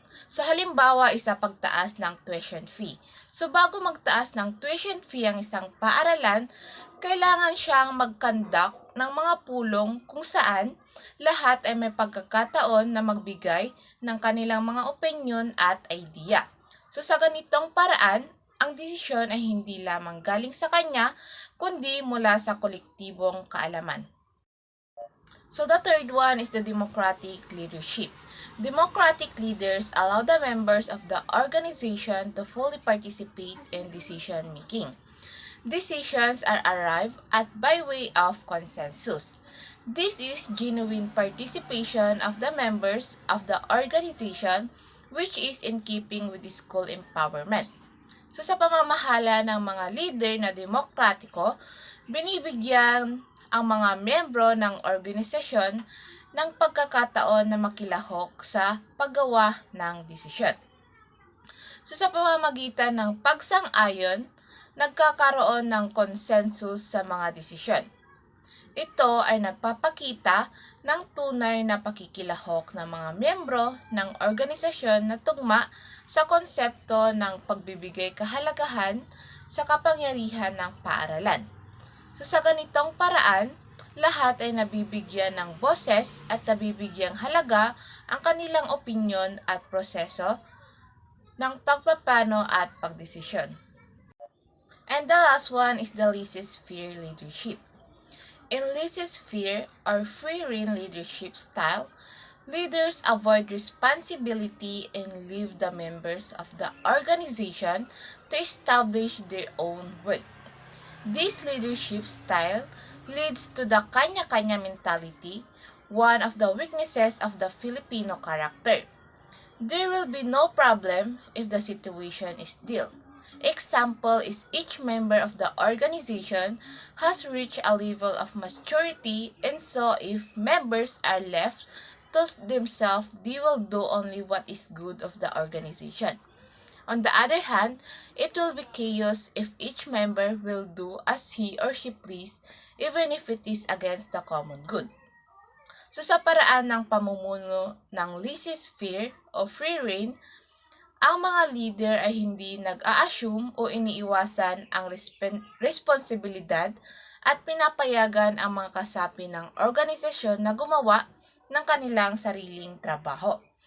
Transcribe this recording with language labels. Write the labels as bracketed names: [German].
[Filipino] So halimbawa is sa pagtaas ng tuition fee. So bago magtaas ng tuition fee ang isang paaralan, kailangan siyang mag-conduct ng mga pulong kung saan lahat ay may pagkakataon na magbigay ng kanilang mga opinyon at idea. So sa ganitong paraan, ang desisyon ay hindi lamang galing sa kanya, kundi mula sa kolektibong kaalaman. [English] So the third one is the democratic leadership. Democratic leaders allow the members of the organization to fully participate in decision making. Decisions are arrived at by way of consensus. This is genuine participation of the members of the organization, which is in keeping with the school empowerment. [Filipino] So sa pamamahala ng mga leader na demokratiko, binibigyan ang mga miyembro ng organisasyon ng pagkakataon na makilahok sa paggawa ng desisyon. So sa pamamagitan ng pagsang-ayon, nagkakaroon ng consensus sa mga desisyon. Ito ay nagpapakita ng tunay na pakikilahok ng mga miyembro ng organisasyon na tugma sa konsepto ng pagbibigay kahalagahan sa kapangyarihan ng paaralan. So sa ganitong paraan, lahat ay nabibigyan ng boses at nabibigyang halaga ang kanilang opinyon at proseso ng pagpaplano at pagdesisyon. [English] And the last one is the laissez-faire leadership. In laissez-faire or free-rein leadership style, leaders avoid responsibility and leave the members of the organization to establish their own work. This leadership style leads to the kanya-kanya mentality, one of the weaknesses of the Filipino character. There will be no problem if the situation is dealt. Example is each member of the organization has reached a level of maturity, and so if members are left to themselves, they will do only what is good of the organization. On the other hand, it will be chaos if each member will do as he or she please, even if it is against the common good. [Filipino] So sa paraan ng pamumuno ng laissez-faire o free rein, ang mga leader ay hindi nag-a-assume o iniiwasan ang responsibilidad at pinapayagan ang mga kasapi ng organisasyon na gumawa ng kanilang sariling trabaho.